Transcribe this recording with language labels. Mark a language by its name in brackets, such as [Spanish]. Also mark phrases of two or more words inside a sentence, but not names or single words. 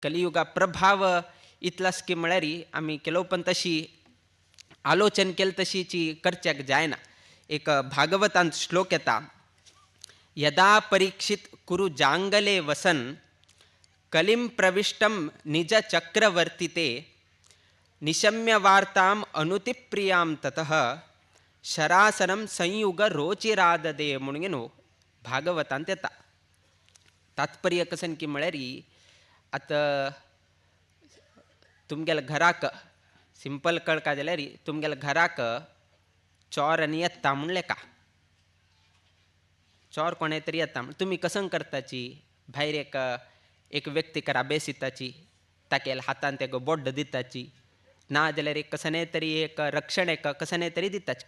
[Konkani] कलियुगा प्रभाव इतलास की म्हळ्यार आमी केलो पण तशी आलोचन केली तशीची करच्याक जायना. एक भागवतांत श्लोक येता, [Sanskrit] यदा परीक्षित कुरु जांगले वसन कलिं प्रविष्टम निज चक्रवर्तीते निशम्य वार्ताम अनुतिप्रियां ततः शरासनम संयुग रोचिराददे [Konkani] म्हणून भागवतांत येता. तात्पर्य कसन की म्हळ्यार आता तुमगेल्या घराक सिंपल कळका जाल्यार तुमगेल्या घराक चोर आनी येता म्हणलें का. चोर कोणे तरी येता तुमी कसं करताची, भायर एक व्यक्तीक राबेस दिताची, ताके हातान तेका बोड्ड दिताची, ना जाल्यार एक कसने तरी एक रक्षण एक कसने तरी दिताची.